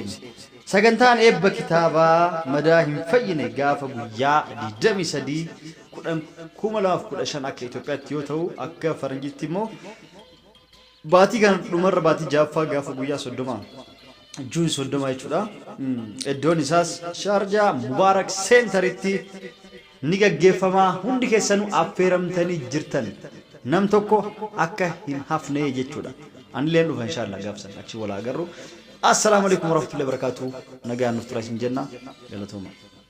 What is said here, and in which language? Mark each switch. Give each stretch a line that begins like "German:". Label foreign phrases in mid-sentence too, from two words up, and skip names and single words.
Oromo: Sagantaan eebba kitaabaa madaa hin fayyine gaafa guyyaa 23/2015 akka Itoophiyaatti yoo ta'u akka faranjiitti immoo baatii kan dhumarra baatii jaaffaa gaafa guyyaa 30 Juun 30 jechuudha. Iddoon isaas Shaarjaa Mubaarak Seentaritti ni gaggeeffama. Hundi keessanuu affeeramtanii jirtan nam tokko akka hin hafne jechuudha. Anillee dhufa inshallah gaafsan achi wal agarru.
Arabic: السلام عليكم ورحمة الله وبركاته.
Oromo: Nagaan nuuf turaa isin jenna. Galatooma.